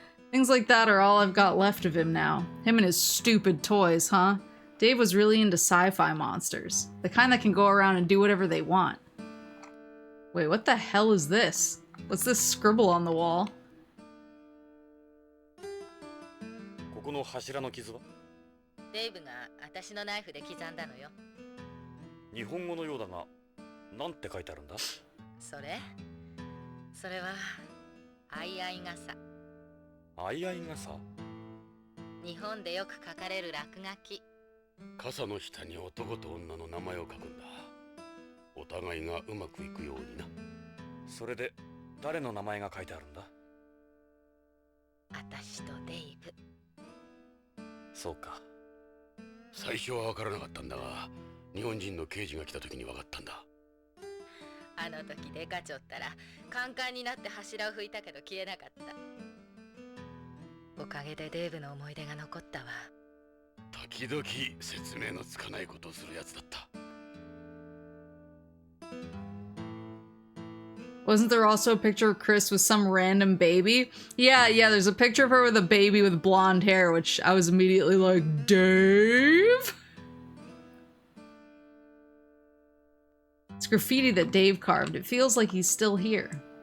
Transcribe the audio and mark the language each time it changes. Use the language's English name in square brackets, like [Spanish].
[English] Things like that are all I've got left of him now. Him and his stupid toys, huh? Dave was really into sci-fi monsters. The kind that can go around and do whatever they want. Wait, what the hell is this? What's this scribble on the wall? [Japanese] ここの柱の傷はデイブが私のナイフで刻んだのよ。日本語のようだが、なんて書いてあるんだそれは相合い傘。相合い傘日本でよく書かれる落書き。傘の下に男と女の名前を書くんだ。お互いがうまくいくようにな。それで誰の名前が書いてあるんだ私とデイブ。そうか。最初は分からなかったんだが、日本人の刑事が来た時に分かったんだ。あの時デカちょったらカンカンになって柱を拭いたけど消えなかった。おかげでデイブの思い出が残ったわ。時々説明のつかないことをするやつだった。 [English] Wasn't there also a picture of Chris with some random baby? Yeah, there's a picture of her with a baby with blonde hair, which I was immediately like, Dave? It's graffiti that Dave carved. It feels like he's still here.